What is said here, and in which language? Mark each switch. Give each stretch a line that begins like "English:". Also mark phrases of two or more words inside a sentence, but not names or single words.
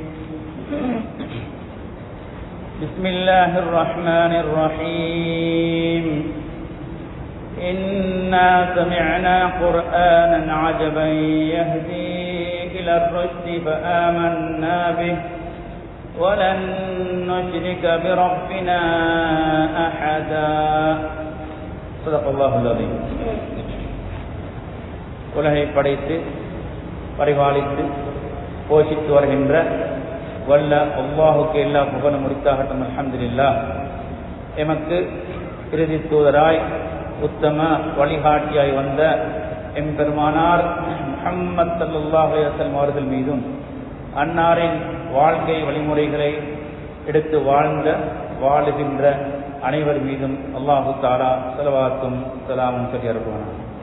Arabic: بسم الله الرحمن الرحيم إنا سمعنا قرآنا عجبا يهدي إلى الرشد فآمنا به ولن نشرك بربنا أحدا صدق الله العظيم.
Tamil: உலகை படைத்து பரிபாலித்து போஷித்து வருகின்ற வல்ல அல்லாஹுக்கு எல்லா புகழும் முடித்தாகட்டும். அல்ஹம்துலில்லாஹ். எமக்கு இறுதி தூதராய் உத்தம வழிகாட்டியாய் வந்த எம்பெருமானார் முஹம்மது
Arabic: صلى الله عليه وسلم
Tamil: அவர்கள் மீதும் அன்னாரின் வாழ்க்கை வழிமுறைகளை எடுத்து வாழுகின்ற அனைவர் மீதும்
Arabic: الله تعالى
Tamil: ஸலவாத்தும் ஸலாமும் சொல்லி அருள்வானாக.